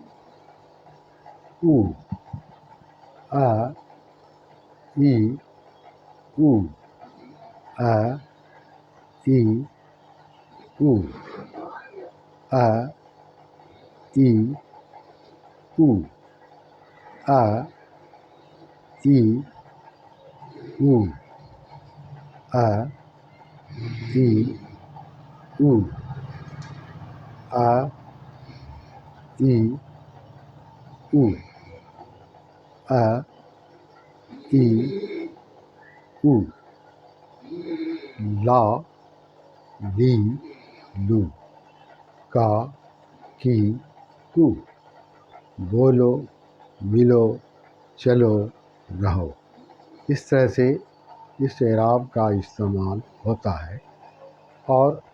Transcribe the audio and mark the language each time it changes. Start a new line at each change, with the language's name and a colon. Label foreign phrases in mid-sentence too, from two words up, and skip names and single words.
Urdu: او آ ای او آ ای او آ ای او آ ای او آ ای او آ ای او آ ای او لا لی لو کا کی کو بولو ملو چلو رہو اس طرح سے اس اعراب کا استعمال ہوتا ہے اور